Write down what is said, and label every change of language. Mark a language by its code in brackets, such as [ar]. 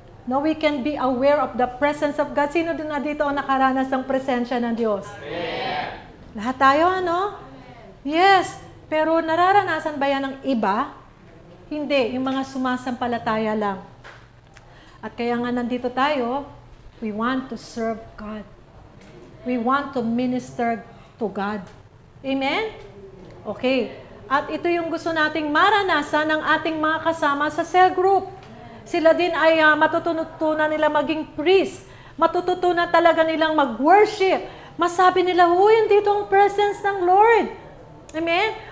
[en] No, we can be aware of the presence of God. [tl] Sino doon na dito ang nakaranas ng presensya ng Diyos? Amen. Lahat tayo, Yes. Pero nararanasan ba yan ng iba? Hindi. Yung mga sumasampalataya lang. At kaya nga nandito tayo, [en] we want to serve God. We want to minister to God. Amen? Okay. [tl] At ito yung gusto nating maranasan ng ating mga kasama sa cell group. Sila din ay matututunan nila maging priest. Matututunan talaga nilang mag-worship. Masabi nila, dito ang presence ng Lord. Amen?